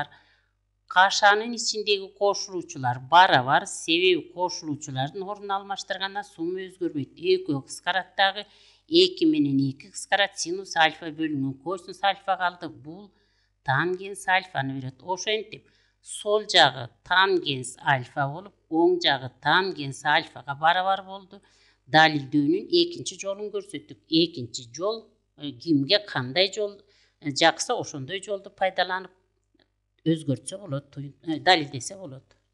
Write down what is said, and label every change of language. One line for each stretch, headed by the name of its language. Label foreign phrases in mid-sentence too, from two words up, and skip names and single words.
Kyrgyz: Кашанын ичиндеги кошулуучулар барабар, себеби кошулуучулардын ордун алмаштыргандан сумма өзгөрбөйт. 2 кыскарат дагы, 2 менен 2 кыскарат, sinus alfa бөлүнгөн kosinus alfa калды. Бул тангенс alfаны берет. Ошентип сол жагы тангенс alfa болуп, оң жагы тангенс alfага барабар болду. Далилдөөнүн экинчи жолун көрсөттүк. Экинчи жол кимге кандай жол жакса ошондой жолду пайдаланып өзгөртсө болот, далилдесе болот.